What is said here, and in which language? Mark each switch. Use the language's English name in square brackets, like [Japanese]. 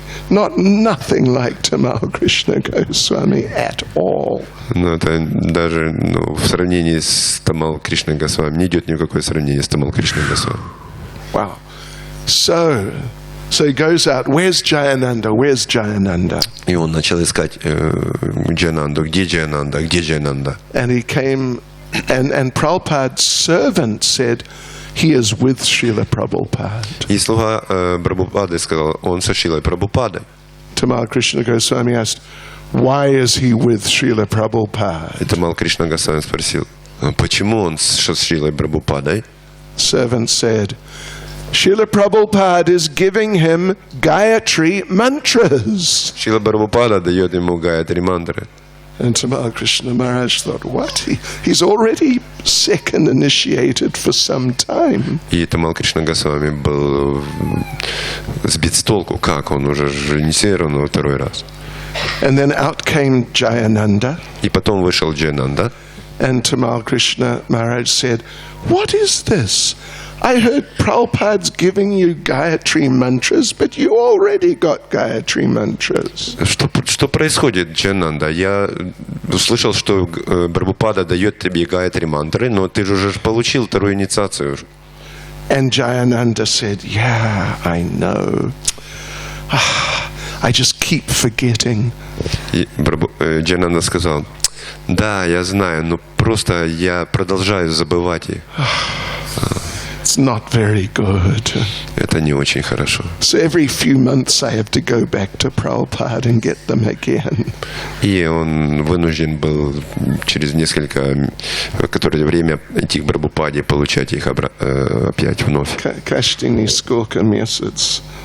[English] Nothing like Tamal Krishna Goswami at all. [Russian] Но это даже в сравнении с Тамал Кришной Госвами не идет ни в какое сравнение с Тамал Кришной Госвами. [English] Wow. So he goes out. Where's Jayananda? Where's Jayananda? [Russian] И он начал искать Джаянанду. Где Джаянанда? Где Джаянанда? [English] And he came. And Prabhupada's servant said, he is with Srila Prabhupada. [Russian] И слуга Прабхупады сказал, он со Шрилой Прабхупадой. [English] Tamal Krishna Goswami asked, why is he with Srila Prabhupada? [Russian] И Тамал Кришна Госвами спросил, почему он со Шрилой Прабхупадой? [English] Servant said, Srila Prabhupada is giving him Gayatri mantras. [Russian] Шрила Прабхупада дает ему Гаятри мантры. [English] And Tamal Krishna Maharaj thought, what? He's already second initiated for some time. [Russian] И Тамал Кришна Госвами был сбит с толку, как он уже инициирован второй раз. [English] And then out came Jayananda. [Russian] И потом вышел Джаянанда. [English] And Tamal Krishna Maharaj said, what is this? I heard Prabhupada's giving you Gayatri mantras, but you already got Gayatri mantras. [Russian] Что происходит, Джананда? Я услышал, что Прабхупада дает тебе Гаятри мантры, но ты же уже получил вторую инициацию. [English] And Jayananda said, yeah, I know. I just keep forgetting. [Russian] И Джананда сказал, да, я знаю, но просто я продолжаю забывать их. [English] It's not very good. [Russian] Это не очень хорошо. [English] So every few months I have to go back to Prabhupada and get them again. [Russian] И он вынужден был через несколько время идти к Прабхупаде, получать их опять вновь. Каждый сколько месяцев.